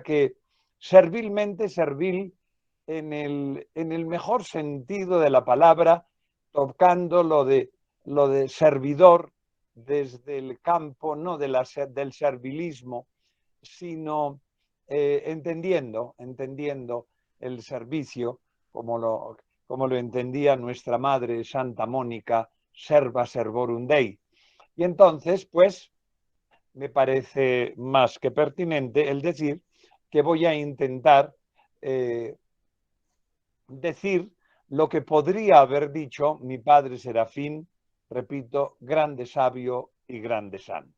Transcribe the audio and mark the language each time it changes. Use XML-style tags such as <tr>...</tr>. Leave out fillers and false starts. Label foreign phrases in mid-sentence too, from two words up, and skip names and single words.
<es>que servilmente servil, en el mejor sentido de la palabra, tocando lo de servidor desde el campo, no del servilismo, sino entendiendo el servicio como lo entendía nuestra madre Santa Mónica,</es> <la>serva servorum Dei.</la> <es>Y entonces, pues, me parece más que pertinente el decir que voy a intentar eh, decir lo que podría haber dicho mi padre Serafín, repito, grande sabio y grande santo.</es>